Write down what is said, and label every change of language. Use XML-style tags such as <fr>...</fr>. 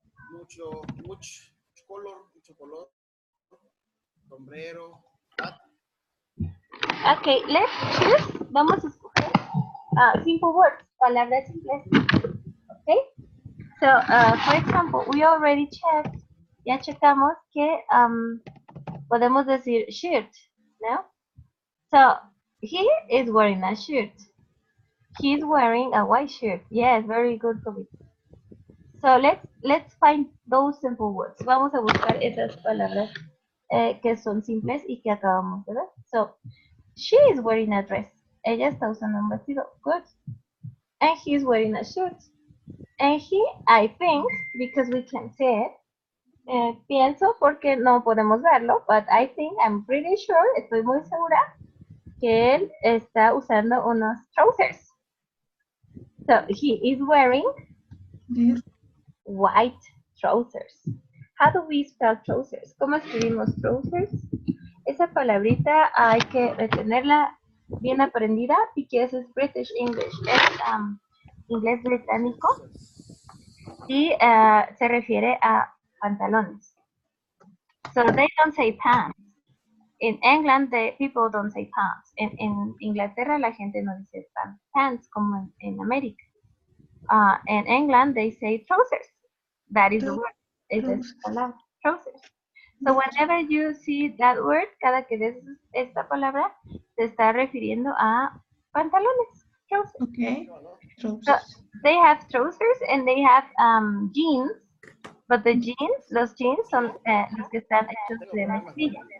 <es>Mucho color, sombrero, hat.</es> <en>Okay, let's choose.</en> <es>Vamos a escoger</es> <en>simple words,</en> <es>palabras simples.</es> <en>Okay. So, for example, we already checked.</en> <es>Ya checamos que podemos decir shirt, ¿no?</es> <en>So, he is wearing a shirt. He's wearing a white shirt. Yes, very good, Kobe. So, let's find those simple words.</en> <es>Vamos a buscar esas palabras que son simples y que acabamos de ver.</es> <en>So, she is wearing a dress.</en> <es>Ella está usando un vestido.</es> <en>Good. And he's wearing a shirt. And he, I think, because we can see it,</en> <es>pienso porque no podemos verlo,</es> <en>but I think, I'm pretty sure,</en> <es>estoy muy segura, que él está usando unos</es> <en>trousers. So, he is wearing Yes. white trousers. How do we spell trousers?</en> <es>¿Cómo escribimos trousers? Esa palabrita hay que tenerla bien aprendida</es> <en>because</en> <es>es British English. Es inglés británico y se refiere a pantalones.</es> <en>So they don't say pants. in England, the people don't say pants.</en> <es>En Inglaterra, la gente no dice pants como en América.</es> <en>In England, they say trousers. That is the word.</en> <es>Esa es la palabra, trousers.</es> <en>So whenever you see that word,</en> <es>cada que ves esta palabra, se está refiriendo a pantalones, trousers.</es> <en>Okay. So they have trousers and they have jeans, but the jeans,</en> <es>los jeans son los que están hechos de mezclilla.</es>